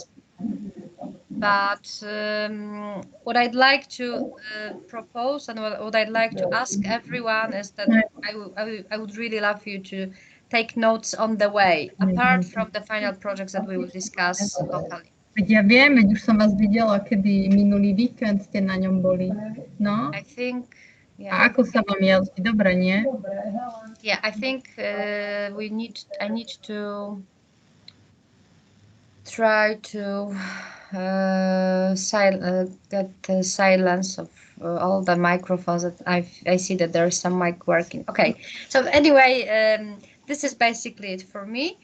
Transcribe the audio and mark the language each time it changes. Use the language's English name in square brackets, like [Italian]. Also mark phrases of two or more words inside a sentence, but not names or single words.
[English] But what I'd like to propose and what I'd like to ask everyone is that I would really love you to take notes on the way, apart from the final projects that we will discuss locally. [Slovak] Veď ja viem, veď už som vás videla, kedy minulý víkend ste na ňom boli. No. [English] I think, yeah. [Slovak] A ako sa vám jazdí? Dobre, nie? [English] Yeah, I think I need to try to get the silence of all the microphones. That I see that there is some mic working. Okay, so anyway, this is basically it for me.